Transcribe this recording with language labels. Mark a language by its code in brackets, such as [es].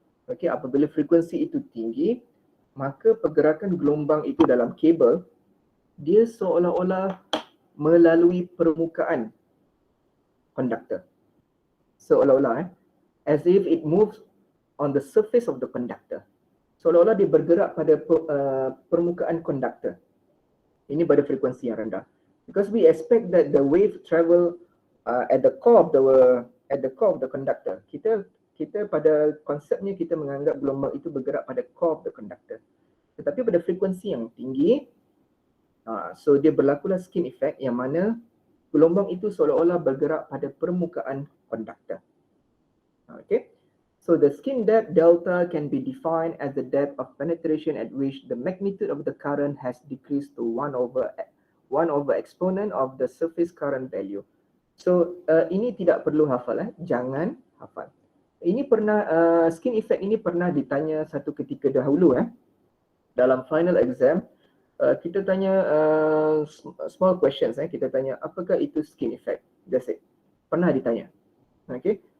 [ms] Okay, apabila frekuensi itu tinggi, maka pergerakan gelombang itu dalam kabel dia seolah-olah melalui permukaan conductor. Seolah-olah [en] as if it moves on the surface of the conductor. [ms] Seolah-olah dia bergerak pada permukaan conductor. Ini pada frekuensi yang rendah. [en] Because we expect that the wave travel at the core of the conductor. [ms] Kita pada konsepnya kita menganggap gelombang itu bergerak pada [en] core of the conductor. [ms] Tetapi pada frekuensi yang tinggi, so dia berlakulah skin effect yang mana gelombang itu seolah-olah bergerak pada permukaan conductor. Okay. [en] So the skin depth delta can be defined as the depth of penetration at which the magnitude of the current has decreased to 1 over exponent of the surface current value. [ms] So ini tidak perlu hafal jangan hafal. Ini pernah skin effect ini pernah ditanya satu ketika dahulu dalam final exam. Kita tanya [en] small questions [ms] kita tanya apakah itu skin effect. [en] That's it. [ms] Pernah ditanya. Okay.